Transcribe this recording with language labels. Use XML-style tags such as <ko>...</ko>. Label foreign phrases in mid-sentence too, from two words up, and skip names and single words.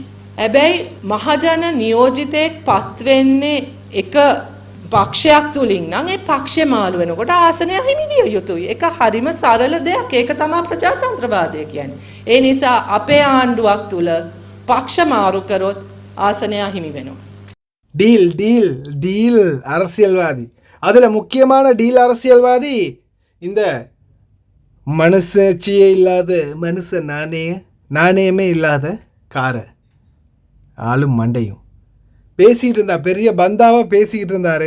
<si>හැබැයි මහජන නියෝජිතයෙක් පත් වෙන්නේ එක පක්ෂයක් තුලින් නම් ඒ පක්ෂය මාළු වෙනකොට ආසනය හිමි විය යුතුයි. ඒක හරිම සරල දෙයක්. ඒක තමයි ප්‍රජාතන්ත්‍රවාදය කියන්නේ. ඒ නිසා අපේ ආණ්ඩුවක් තුල පක්ෂ මාරු කරොත් ආසනය හිමි වෙනවා.</si> <ta>டீல் அரசியல்வாதி. அதில் முக்கியமான டீல் அரசியல்வாதி இந்த மனசாட்சியே இல்லாத மனுஷ நாணயமே இல்லாத காரை ஆளும் மண்டையும் பேசிகிட்டு இருந்தா, பெரிய பந்தாவாக பேசிக்கிட்டு இருந்தார்.</ta>